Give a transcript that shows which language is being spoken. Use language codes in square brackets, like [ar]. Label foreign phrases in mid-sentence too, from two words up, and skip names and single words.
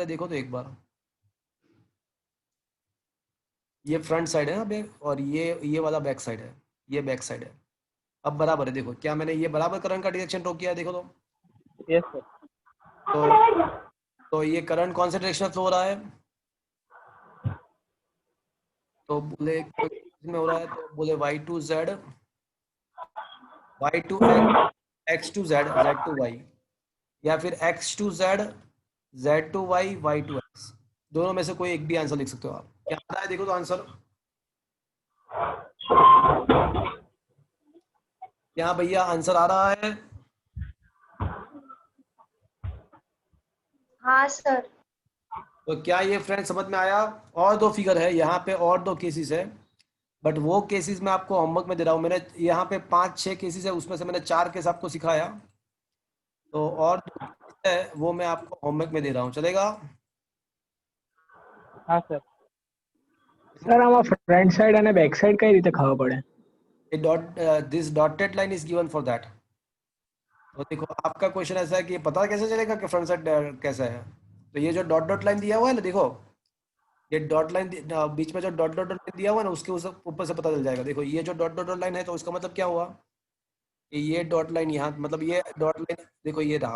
[hi] देखो तो एक बार, ये [en] front side [hi] है ना बैक और ये वाला [en] back side [hi] है, ये [en] back side [hi] है। अब बराबर है। देखो क्या मैंने ये बराबर करंट का डायरेक्शन ड्रॉ किया है? देखो तो [en] Yes, sir. [hi] तो ये करंट कौन से डायरेक्शन में फ्लो हो रहा है? तो बोले में हो रहा है तो बोले y2z x2z z2y या फिर x2z z2y y2x, दोनों में से कोई एक भी आंसर लिख सकते हो आप। क्या आता है? देखो तो आंसर क्या भैया, आंसर आ रहा है? हाँ सर। तो क्या ये फ्रेंड समझ में आया? और दो फिगर है यहाँ पे और दो केसेस है बट वो केसेस मैं आपको होमवर्क में दे रहा हूँ। मैंने यहाँ पे 5-6 केसेस है उसमें से मैंने 4 केस आपको सिखाया तो और दो केसेस है वो मैं आपको होमवर्क में दे रहा हूँ, चलेगा? हाँ सर. Sir, [gu] આમાં [en] front side [gu] અને [en] back side [gu] કઈ રીતે ખબર પડે? [en] this dotted line is given for that. [hi] तो देखो आपका क्वेश्चन ऐसा है कि पता कैसे चलेगा कि [en] front side [hi] कैसा है? तो ये जो [en] dot dot line [hi] दिया हुआ है ना, देखो ये [en] dot line [hi] बीच में जो [en] dot dot line [hi] दिया हुआ है ना उसके ऊपर से पता चल जाएगा। देखो ये जो [en] dot dot line [hi] है तो इसका मतलब क्या हुआ कि ये [en] dot line [hi] यहाँ मतलब ये [en] dot line [hi] देखो ये रहा।